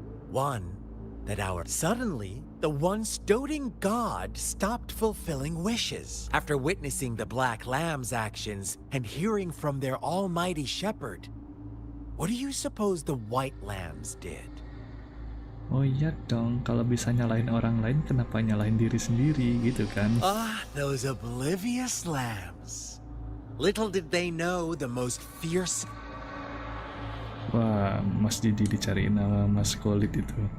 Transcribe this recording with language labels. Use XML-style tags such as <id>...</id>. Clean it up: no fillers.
<en>One that suddenly, the once doting god stopped fulfilling wishes. After witnessing the black lamb's actions and hearing from their almighty shepherd, what do you suppose the white lambs did?</en> <id>Oh iya dong, kalau bisa nyalahin orang lain, kenapa nyalahin diri sendiri gitu kan?</id> <en>Those oblivious lambs. Little did they know the most fierce...</en> <id>Wah, Mas Didi dicariin nama Mas Kolit itu.</id>